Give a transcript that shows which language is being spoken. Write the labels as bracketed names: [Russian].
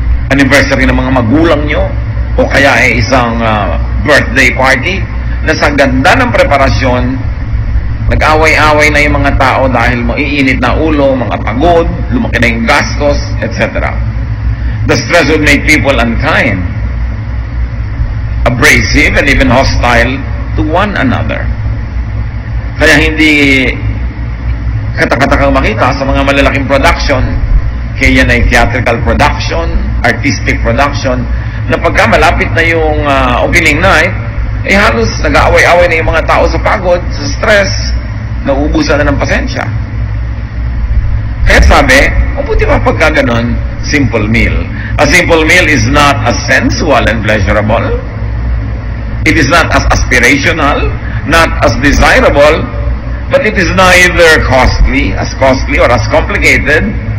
[Filipino] Anniversary ng mga magulang nyo? O kaya ay isang birthday party? Na sa ganda ng preparasyon, nag-away-away na yung mga tao dahil maiinit na ulo, mga pagod, lumaki na yung gastos, etc. [English] The stress would make people unkind, abrasive, and even hostile to one another. [Filipino] Kaya hindi katak-katakang makita sa mga malalaking production, kaya yan ay theatrical production, artistic production, na pagka malapit na yung opening night, halos nag-aaway-away na yung mga tao sa pagod, sa stress, nauubusan na ng pasensya. Kaya sabi, mabuti pa pagka ganon, simple meal. [English] A simple meal is not as sensual and pleasurable. It is not as aspirational, not as desirable, but it is neither costly or as complicated.